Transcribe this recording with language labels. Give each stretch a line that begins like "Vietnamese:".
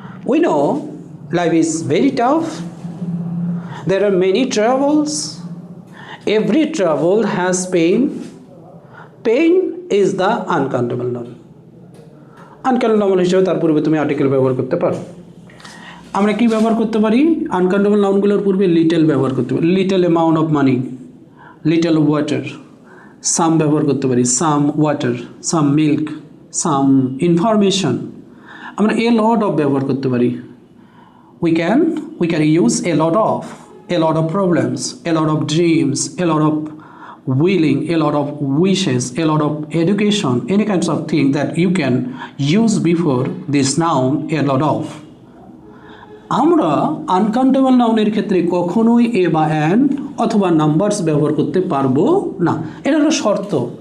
English: We know life is very tough. There are many troubles. Every trouble has pain. Pain is the uncountable noun.
Bangla: Uncountable noun হিসেবে তার পূর্বে তুমি article ব্যবহার করতে পারো। আমরা কি ব্যবহার করতে পারি? আনকাউন্টেবল নাউনগুলোর পূর্বে লিটল ব্যবহার করতে পারি।
English: Little amount of money, little water.
Bangla: সাম ব্যবহার করতে পারি,
English: Some water, some milk, some information.
Bangla: আমরা
English: a lot of
Bangla: ব্যবহার করতে পারি।
English: We can use a lot of problems, a lot of dreams, a lot of willing, a lot of wishes, a lot of education, any kinds of thing that you can use before this noun, a lot of.
Bangla: আমরা uncountable নাউনের ক্ষেত্রে কখনোই এ বা an অথবা numbers ব্যবহার করতে পারবো না। এটা হলো শর্ত।